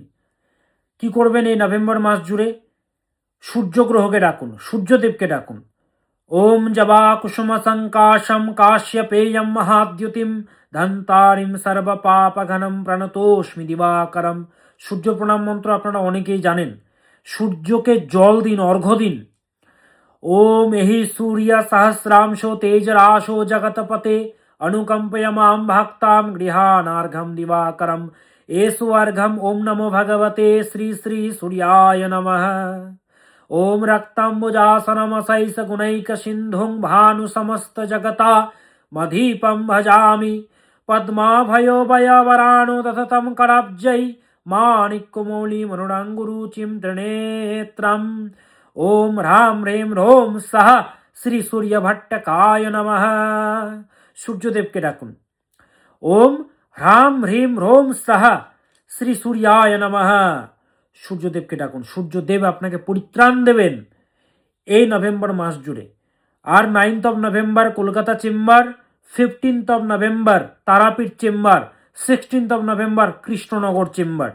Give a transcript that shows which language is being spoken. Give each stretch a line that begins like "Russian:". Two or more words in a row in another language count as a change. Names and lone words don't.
Bangla: কি করবেন এই নভেম্বর মাস জুড়ে? সূর্য গ্রহকে ডাকুন, সূর্যদেবকে ডাকুন।
Sanskrit: ওম জবা কুসুম সংকাশম কাশ্যপেয়ম মহাদ্যুতিম ধন্তারিম সর্ব পাপঘনম প্রণতোস্মি দিবাকরম।
Bangla: সূর্য প্রণাম মন্ত্র আপনারা অনেকেই জানেন। সূর্যকে জল দিন, অর্ঘ্য দিন।
Sanskrit: ओम एहि सूर्य सहस्रांशो तेजराशो जगतपते अनुकंपय मां भक्तां गृहाणार्घं दिवाकरम् एषु अर्घम् ओम नमो भगवते श्री श्री सूर्याय नमः। ओम रक्ताम्बुजासनमशैष गुणैक सिन्धुं भानु समस्त जगता मधीपं भजामि पद्माभयो भयवराणो तथतं कराब्जै माणिक्यमौलि मरुडाङ्गुरुचिं त्रिनेत्रम्। ओम ह्रां ह्रीं ह्रोम सह श्री सूर्य भट्टकाय नमः।
Bangla: সূর্যদেবকে ডাকুন।
Sanskrit: ওম হ্রাম হ্রিম রোম সাহা শ্রী সূর্যায় নমঃ।
Bangla: সূর্যদেবকে ডাকুন, সূর্যদেব আপনাকে পরিত্রাণ দেবেন এই নভেম্বর মাস জুড়ে। আর
English: 9th of November
Bangla: কলকাতা চেম্বার,
English: 15th of November
Bangla: তারাপীঠ চেম্বার,
English: 16th of November
Bangla: কৃষ্ণনগর চেম্বার।